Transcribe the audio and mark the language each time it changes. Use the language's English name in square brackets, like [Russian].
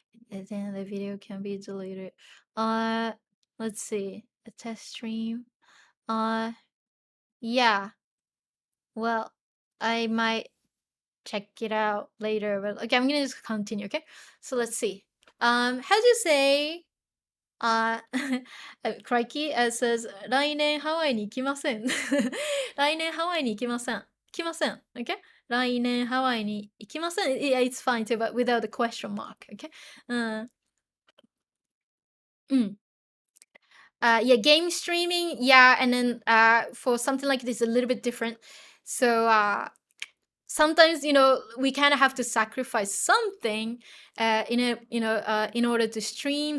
[English] Then the video can be deleted. Let's see. A test stream. Yeah. Well, I might check it out later, but okay, I'm gonna just continue, okay? So let's see. How do you say Crikey says [Japanese] 来年ハワイに行きません。来年ハワイに行きません。来ません。 [English] Okay? [Japanese] 来年ハワイに行きません。 [English] Yeah, it's fine too, but without the question mark. Okay? Yeah, game streaming. Yeah, and then for something like this, a little bit different. So sometimes we kind of have to sacrifice something in order to stream.